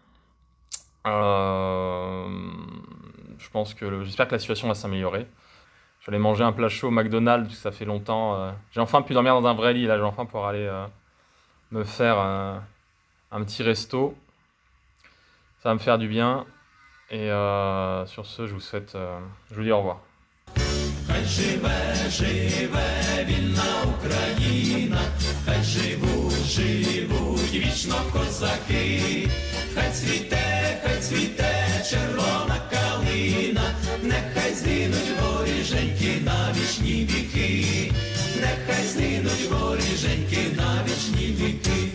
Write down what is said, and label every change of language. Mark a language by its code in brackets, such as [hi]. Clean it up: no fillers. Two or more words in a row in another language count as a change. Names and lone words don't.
[fr] J'espère que la situation va s'améliorer. J'allais manger un plat chaud au McDonald's, parce que ça fait longtemps. J'ai enfin pu dormir dans un vrai lit, là, j'ai enfin pouvoir aller me faire un petit resto. Ça va me faire du bien. Et sur ce, je vous dis au revoir. [uk] Хай живе, живе вільна Україна, хай живуть вічно козаки, хай цвіте червона калина, нехай згинуть воріженьки на вічні віки, нехай згинуть воріженьки на вічні віки.